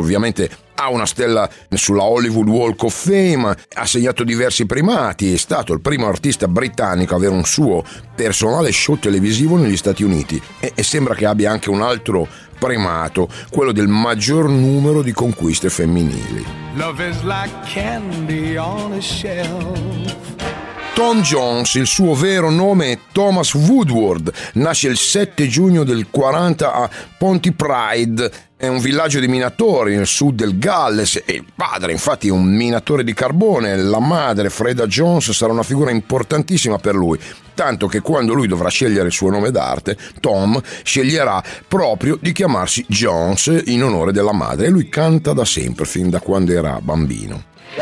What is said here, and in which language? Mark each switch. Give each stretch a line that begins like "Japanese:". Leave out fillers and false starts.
Italian: Ovviamente ha una stella sulla Hollywood Walk of Fame, ha segnato diversi primati, è stato il primo artista britannico a avere un suo personale show televisivo negli Stati Uniti e sembra che abbia anche un altro primato, quello del maggior numero di conquiste femminili.
English: Love is like candy on a shelf.
Italian: Tom Jones, il suo vero nome è Thomas Woodward, nasce il 7 giugno del 40 a Pontypridd, è un villaggio di minatori nel sud del Galles, e il padre infatti è un minatore di carbone, la madre Freda Jones sarà una figura importantissima per lui, tanto che quando lui dovrà scegliere il suo nome d'arte, Tom sceglierà proprio di chiamarsi Jones in onore della madre, e lui canta da sempre, fin da quando era bambino.